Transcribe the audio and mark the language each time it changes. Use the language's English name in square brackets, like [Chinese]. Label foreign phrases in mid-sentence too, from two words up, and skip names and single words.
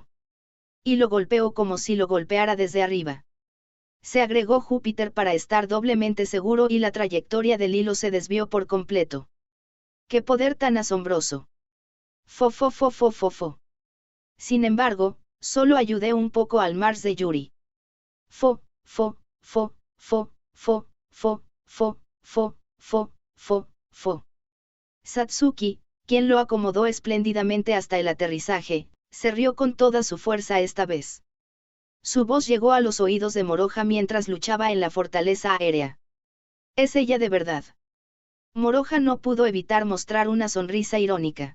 [Spanish] Y lo golpeó como si lo golpeara desde arriba. Se agregó Júpiter para estar doblemente seguro y la trayectoria del hilo se desvió por completo. ¡Qué poder tan asombroso! Fo fo fo fo fo fo. Sin embargo, solo ayudé un poco al Mars de Yuri. Fo, fo, fo, fo, fo, fo, fo, fo, fo, fo, fo. Satsuki, quien lo acomodó espléndidamente hasta el aterrizaje, se rió con toda su fuerza esta vez. Su voz llegó a los oídos de Moroja mientras luchaba en la fortaleza aérea. ¿Es ella de verdad? Moroja no pudo evitar mostrar una sonrisa irónica.